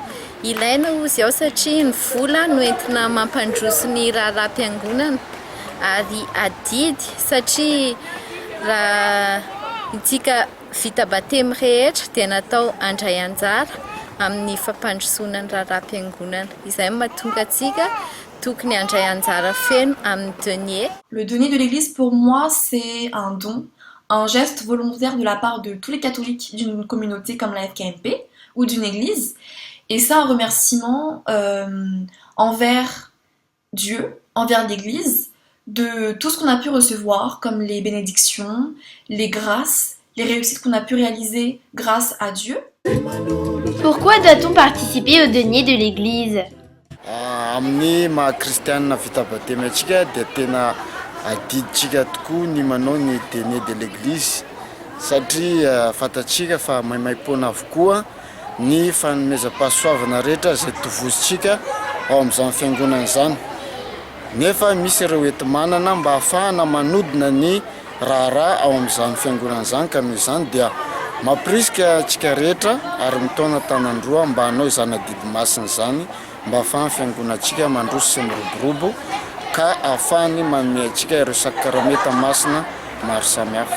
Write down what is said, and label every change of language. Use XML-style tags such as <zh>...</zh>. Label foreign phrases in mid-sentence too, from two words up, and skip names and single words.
<mg>Ilaina ozy ao satria ny vola no entina mampandroso ny raharaham-piangonana ary adidy satria raha itsika vita batemy rehetra dia natao andray anjara amin'ny fampandrosoana ny raharaham-piangonana. Izay mahatonga antsika tokony andray anjara feno amin'ny denier.</mg> <fr>Le denier de l'église pour moi c'est un don, un geste volontaire de la part de tous les catholiques d'une communauté comme la FKMP ou d'une église, et ça un remerciement envers Dieu, envers l'église, de tout ce qu'on a pu recevoir comme les bénédictions, les grâces, les réussites qu'on a pu réaliser grâce à Dieu. Pourquoi doit-on participer au denier de l'église?</fr> <mg>Amin'ny maha kristianina vita batemy atsika dia tena adiditsika tokoa ny manao ny</mg> <fr>denier de l'église</fr> <mg>satria fatatsika fa maimaim-poana avokoa ny fanomezam-pahasoavana rehetra izay tovozitsika ao amin'izany fiangonana izany. Nefa misy ireo enti-manana mba ahafahana manodina ny raharaha ao amin'izany fiangonana izany ka noho izany dia mampirisika antsika rehetra ary mitaona tanandroa mba hanao izany adidy masina izany mba ahafahany fiangonantsika mandroso sy miroborobo ka ahafahany manome antsika ireo sakramenta masina maro samihafa.</mg>